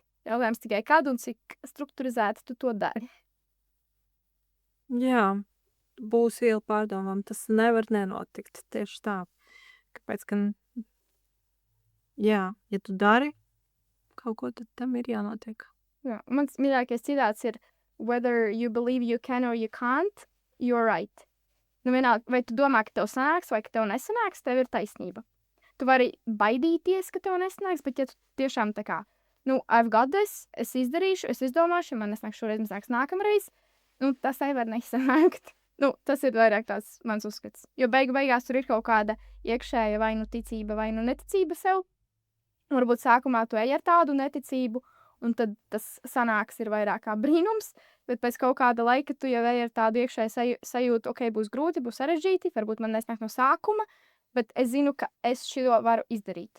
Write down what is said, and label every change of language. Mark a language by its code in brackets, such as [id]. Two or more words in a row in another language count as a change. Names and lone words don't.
[lv] Jautājums tikai kad un cik strukturizēti tu to dari. Jā, būs iela pārdomām, tas nevar nenotikt. Tieši tā. Kāpēc, ka, jā, ja tu dari kaut ko, tad tam ir jānotiek. Jā, mans mīļākais citāts ir [en] whether you believe you can or you can't, you're right. [lv] Nu vienalga, vai tu domā, ka tev sanāks, vai ka tev nesanāks, tev ir taisnība. Tu vari baidīties, ka tev nesanāks, bet ja tu tiešām tā kā, [en] I've got this, [lv] es izdarīšu, es izdomāšu, ja man nesnāks šoreiz, man sāks nākamreiz, tas nevar nesanākt. Tas ir vairāk tāds mans uzskats. Jo beigās tur ir kaut kāda iekšēja vai ticība, vai neticība sev. Varbūt sākumā tu ej ar tādu neticību, un tad tas sanāks ir vairāk kā brīnums, bet pēc kaut kāda laika tu jau ej ar tādu iekšēju sajūtu, ok, būs grūti, būs sarežģīti, varbūt man nesnāk no sākuma, bet es zinu, ka es šo varu izdarīt.